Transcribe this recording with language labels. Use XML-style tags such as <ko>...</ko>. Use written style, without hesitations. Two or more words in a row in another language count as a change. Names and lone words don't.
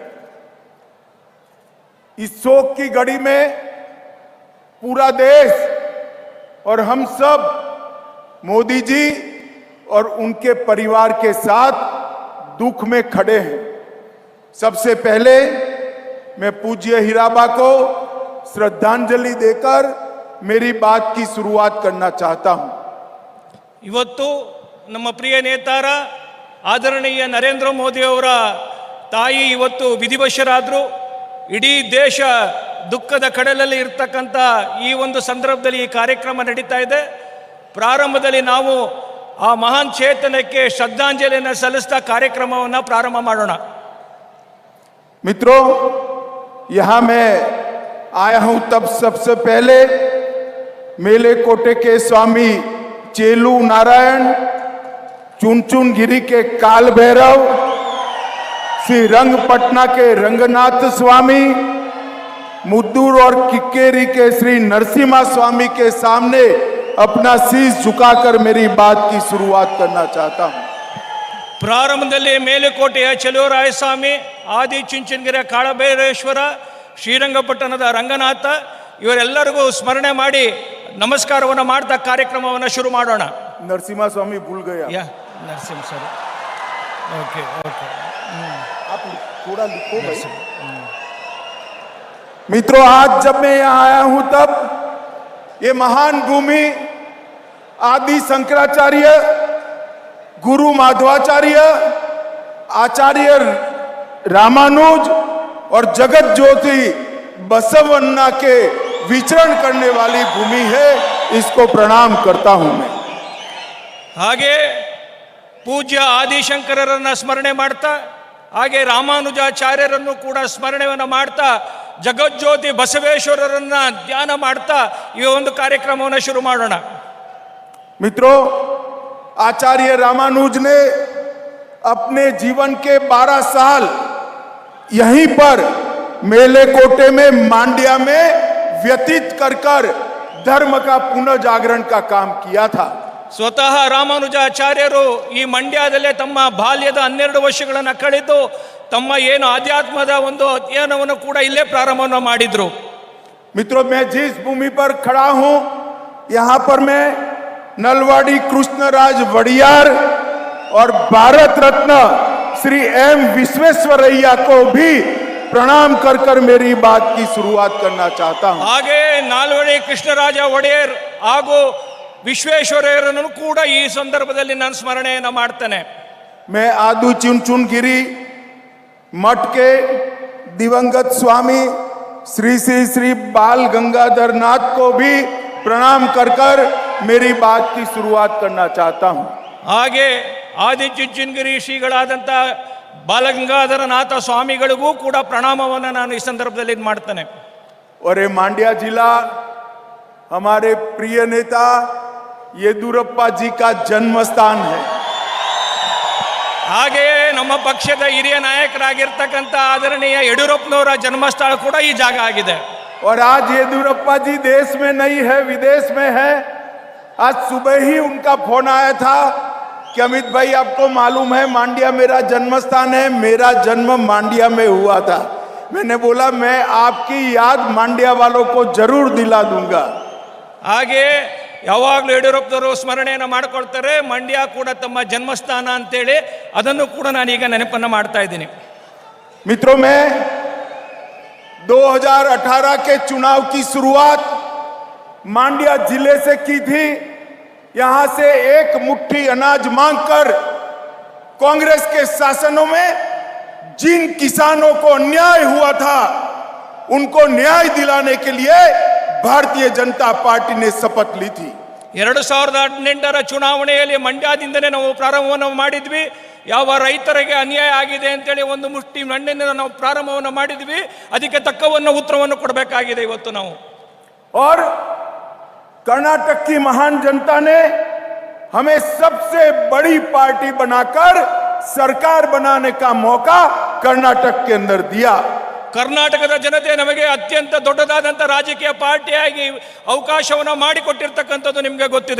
<hi>इस शोक की घड़ी में पूरा देश और हम सब मोदी जी और उनके परिवार के साथ दुख में खड़े हैं। सबसे पहले मैं पूज्य हीराबा को श्रद्धांजलि देकर मेरी बात की शुरुआत करना चाहता हूं।</hi> <kn>ಇವತ್ತು ನಮ್ಮ ಪ್ರಿಯ ನೇತಾರ ಆದರಣೀಯ ನರೇಂದ್ರ ಮೋದಿ ಅವರ ತಾಯಿ ಇವತ್ತು ವಿಧಿವಶರಾದರು। ಇಡೀ ದೇಶ ದುಃಖದ ಕಡಲಲ್ಲಿ ಇರತಕ್ಕಂತ ಈ ಒಂದು ಸಂದರ್ಭದಲ್ಲಿ ಈ ಕಾರ್ಯಕ್ರಮ ನಡೀತಾ ಇದೆ। ಪ್ರಾರಂಭದಲ್ಲಿ ನಾವು ಆ ಮಹಾನ್ ಚೇತನಕ್ಕೆ ಶ್ರದ್ಧಾಂಜಲಿಯನ್ನು ಸಲ್ಲಿಸ್ತಾ ಕಾರ್ಯಕ್ರಮವನ್ನು ಪ್ರಾರಂಭ ಮಾಡೋಣ।</kn> <hi>मित्रों, यहां मैं आया हूं तब सबसे पहले मेले कोटे के स्वामी चेलू नारायण, चुनचुन गिरी के काल भैरव, श्री रंगपटना के रंगनाथ स्वामी, मुद्दूर और किक्केरी के श्री नरसिम्हा स्वामी के सामने अपना शीश झुकाकर मेरी बात की शुरुआत करना चाहता हूं।</hi> <kn>ಪ್ರಾರಂಭದಲ್ಲಿ ಮೇಲುಕೋಟೆಯ ಚೆಲುವರಾಯ ಸ್ವಾಮಿ, ಆದಿ ಚುಂಚನಗಿರಿಯ ಕಾಳಭೈರೇಶ್ವರ, ಶ್ರೀರಂಗಪಟ್ಟಣದ ರಂಗನಾಥ ಇವರೆಲ್ಲರಿಗೂ ಸ್ಮರಣೆ ಮಾಡಿ ನಮಸ್ಕಾರವನ್ನು ಮಾಡ್ತಾ ಕಾರ್ಯಕ್ರಮವನ್ನು ಶುರು ಮಾಡೋಣ।</kn> <hi>नरसिम्हा स्वामी भूल गया या नरसिंह सर,</hi> <en>okay okay,</en> <hi>आप थोड़ा लिखो भाई। मित्रों, आज जब मैं यहां आया हूं तब ये महान भूमि आदि शंकराचार्य, गुरु माधवाचार्य, आचार्य रामानुज और जगत ज्योति बसवन्ना के विचरण करने वाली भूमि है। इसको प्रणाम करता हूं मैं।</hi> <kn>ಹಾಗೆ ಪೂಜ್ಯ ಆದಿಶಂಕರರನ್ನ ಸ್ಮರಣೆ ಮಾಡ್ತಾ, ಹಾಗೆ ರಾಮಾನುಜಾಚಾರ್ಯರನ್ನು ಕೂಡ ಸ್ಮರಣೆಯನ್ನು ಮಾಡ್ತಾ, ಜಗಜ್ಯೋತಿ ಬಸವೇಶ್ವರರನ್ನ ಧ್ಯಾನ ಮಾಡ್ತಾ ಈ ಒಂದು ಕಾರ್ಯಕ್ರಮವನ್ನು ಶುರು ಮಾಡೋಣ।</kn> <hi>मित्रों, आचार्य रामानुज ने अपने जीवन के 12 साल यहीं पर मेले कोटे में मांड्या में व्यतीत कर धर्म का पुनः जागरण का काम किया था।</hi> <kn>ಸ್ವತಃ ರಾಮಾನುಜಾಚಾರ್ಯರು ಈ ಮಂಡ್ಯದಲ್ಲೇ ತಮ್ಮ ಬಾಲ್ಯದ 12 ವರ್ಷಗಳನ್ನು ಕಳೆದು ತಮ್ಮ ಏನು ಆಧ್ಯಾತ್ಮದ ಒಂದು ಅಧ್ಯಯನವನ್ನು ಕೂಡ ಇಲ್ಲೇ ಪ್ರಾರಂಭವನ್ನು ಮಾಡಿದ್ರು.</kn> <hi>मित्रों, मैं जिस भूमि पर खड़ा हूं, यहां पर मैं नलवाड़ी कृष्णराज वड़ियार और भारत रत्न श्री एम विश्वेश्वरैया को भी प्रणाम कर कर मेरी बात की शुरुआत करना चाहता हूं.</hi> <kn>ಹಾಗೆ ನಾಲ್ವಡಿ ಕೃಷ್ಣರಾಜ ಒಡೆಯರ್ ಹಾಗೂ ವಿಶ್ವೇಶ್ವರಯ್ಯರನ್ನು ಕೂಡ ಈ ಸಂದರ್ಭದಲ್ಲಿ ನಾನು ಸ್ಮರಣೆಯನ್ನು ಮಾಡ್ತೇನೆ.</kn> <hi>मैं आदू चुनचुनगिरी मठ के दिवंगत स्वामी श्री श्री श्री बाल गंगाधर नाथ को भी प्रणाम कर कर मेरी बात की शुरुआत करना चाहता हूं.</hi> <kn>ಹಾಗೆ ಆದಿಚುಂಚನಗಿರಿ ಶ್ರೀಗಳಾದಂಥ ಬಾಲಗಂಗಾಧರನಾಥ ಸ್ವಾಮಿಗಳಿಗೂ ಕೂಡ ಪ್ರಣಾಮವನ್ನು ನಾನು ಈ ಸಂದರ್ಭದಲ್ಲಿ ಮಾಡ್ತೇನೆ.</kn> <hi>और ये मांड्या जिला हमारे प्रिय नेता येदुरप्पा जी का जन्म स्थान है.</hi> <kn>ಹಾಗೆಯೇ ನಮ್ಮ ಪಕ್ಷದ ಹಿರಿಯ ನಾಯಕರಾಗಿರ್ತಕ್ಕಂಥ ಆದರಣೀಯ ಯಡಿಯೂರಪ್ಪನವರ ಜನ್ಮಸ್ಥಳ ಕೂಡ ಈ ಜಾಗ ಆಗಿದೆ.</kn> <hi>और आज येदुरप्पा जी देश में नहीं है, विदेश में है. आज सुबह ही उनका फोन आया था कि अमित भाई आपको मालूम है मांड्या मेरा जन्म स्थान है, मेरा जन्म मांड्या में हुआ था. मैंने बोला मैं आपकी याद मांड्या वालों को जरूर दिला दूंगा.</hi> <kn>ಹಾಗೆ ಯಾವಾಗಲೂ ಯಡಿಯೂರಪ್ಪನವರು ಸ್ಮರಣೆಯನ್ನು ಮಾಡ್ಕೊಳ್ತಾರೆ. ಮಂಡ್ಯ ಕೂಡ ತಮ್ಮ ಜನ್ಮಸ್ಥಾನ ಅಂತೇಳಿ ಅದನ್ನು ಕೂಡ ನಾನೀಗ ನೆನಪನ್ನು ಮಾಡ್ತಾ ಇದ್ದೀನಿ.</kn> <hi>मित्रों, मैं 2018 के चुनाव की शुरुआत मांड्या जिले से की थी. यहां से एक मुट्ठी अनाज मांगकर कांग्रेस के शासनों में जिन किसानों को अन्याय हुआ था उनको न्याय दिलाने के लिए भारतीय जनता पार्टी ने शपथ ली थी.</hi> <kn>2018ರ ಚುನಾವಣೆಯಲ್ಲಿ ಮಂಡ್ಯದಿಂದನೇ ನಾವು ಪ್ರಾರಂಭವನ್ನು ಮಾಡಿದ್ವಿ. ಯಾವ ರೈತರಿಗೆ ಅನ್ಯಾಯ ಆಗಿದೆ ಅಂತೇಳಿ ಒಂದು ಮುಷ್ಟಿ ಮಣ್ಣಿನಿಂದ ನಾವು ಪ್ರಾರಂಭವನ್ನು ಮಾಡಿದ್ವಿ. ಅದಕ್ಕೆ ತಕ್ಕವನ್ನು ಉತ್ತರವನ್ನು ಕೊಡಬೇಕಾಗಿದೆ ಇವತ್ತು ನಾವು.</kn> <hi>और कर्नाटक की महान जनता ने हमें सबसे बड़ी पार्टी बनाकर सरकार बनाने का मौका कर्नाटक के अंदर दिया.</hi> <kn>ಕರ್ನಾಟಕದ ಜನತೆ ನಮಗೆ ಅತ್ಯಂತ ದೊಡ್ಡದಾದಂಥ ರಾಜಕೀಯ ಪಾರ್ಟಿಯಾಗಿ ಅವಕಾಶವನ್ನು ಮಾಡಿಕೊಟ್ಟಿರ್ತಕ್ಕಂಥದ್ದು ನಿಮಗೆ ಗೊತ್ತಿದೆ.</kn>